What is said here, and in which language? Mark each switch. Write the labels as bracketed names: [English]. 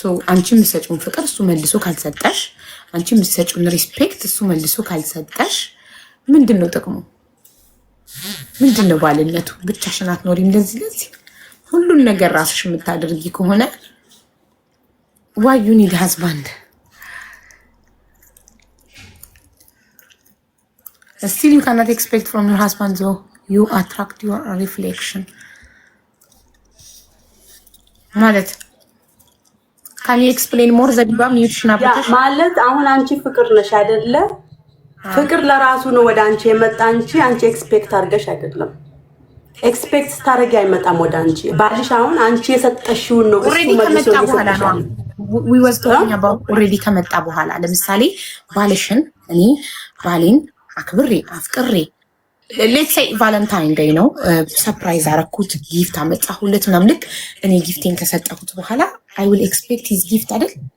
[Amharic] አንቺ የምትሰጪውን ፍቅር እሱ መልሶ ካልሰጠሽ፣ አንቺ የምትሰጪውን ሪስፔክት እሱ መልሶ ካልሰጠሽ ምንድን ነው ጥቅሙ? ምንድን ነው ባልነቱ? ብቻሽን አትኖሪም። ለዚህ ሁሉን ነገር ራስሽ የምታደርጊ ከሆነ [English] ዋይ ዩ ኒድ ሃዝባንድ? Still, you cannot expect from your husband, though. You attract your reflection. ማለት can you explain more? [Amharic] ዘቢባ ሚውትሽን አብርተሽ ማለት አሁን አንቺ ፍቅር ነሽ አይደለ? ፍቅር ለራሱ ነው ወደ አንቺ የመጣ እንጂ አንቺ ኤክስፔክት አድርገሽ አይደለም። ኤክስፔክት ስታረጊ አይመጣም ወደ አንቺ። ባልሽ አሁን አንቺ የሰጠሽውን ነው እሱ መልሶ ይሰጣል። [English] we was talking about already [Amharic] ከመጣ በኋላ ለምሳሌ ባልሽን እኔ ባሌን አክብሬ አፍቅሬ [English] let's say valentine day [Amharic] ነው ሰርፕራይዝ አረኩት ጊፍት አመጣሁለት ምናምን ልክ እኔ ጊፍቴን ከሰጠሁት በኋላ [English] I will expect his gift [Amharic] አይደል?